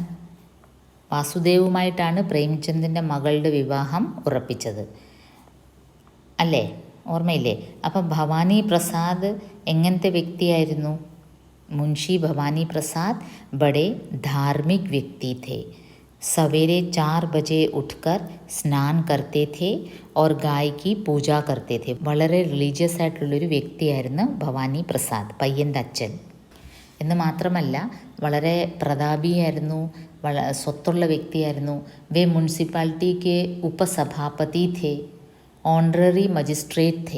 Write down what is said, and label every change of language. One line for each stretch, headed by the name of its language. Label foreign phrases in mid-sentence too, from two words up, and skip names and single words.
Malayalam: വാസുദേവുമായിട്ടാണ് പ്രേംചന്ദിൻ്റെ മകളുടെ വിവാഹം ഉറപ്പിച്ചത് അല്ലേ, ഓർമ്മയില്ലേ? അപ്പം ഭവാനി പ്രസാദ് എങ്ങനത്തെ വ്യക്തിയായിരുന്നു?
Hindi: मुंशी भवानी प्रसाद बड़े धार्मिक व्यक्ति थे. सवेरे 4 बजे उठकर स्नान करते थे और गाय की पूजा करते थे.
Malayalam: വളരെ റിലീജിയസ് ആയിട്ടുള്ളൊരു വ്യക്തിയായിരുന്നു ഭവാനി പ്രസാദ്, പയ്യൻ്റെ അച്ഛൻ. എന്ന് മാത്രമല്ല വളരെ പ്രതാപിയായിരുന്നു, സ്വത്തുള്ള വ്യക്തിയായിരുന്നു.
Hindi: वे म्युनिसिपैलिटी के उपसभापति थे, ऑनरेरी मजिस्ट्रेट थे.